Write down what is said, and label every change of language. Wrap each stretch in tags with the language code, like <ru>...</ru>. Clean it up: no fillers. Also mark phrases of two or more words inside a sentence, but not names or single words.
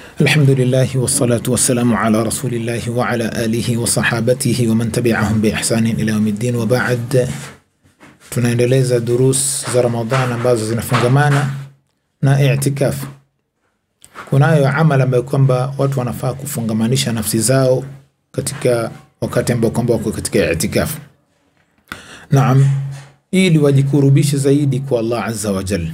<ar>الحمد لله والصلاة والسلام على رسول الله وعلى آله وصحابته ومن تبعهم بإحسان إلى يوم الدين.</ar> <sw>وبعد tunaendeleza durus za Ramadhani ambazo zinafungamana na i'tikaf. Kunayo amali ambayo kwamba watu wanafaa kufungamanisha nafsi zao katika wakati ambao kwamba wako katika i'tikaf. Naam, ili wajikurubishe zaidi kwa Allah</sw> <ar>عز وجل.</ar>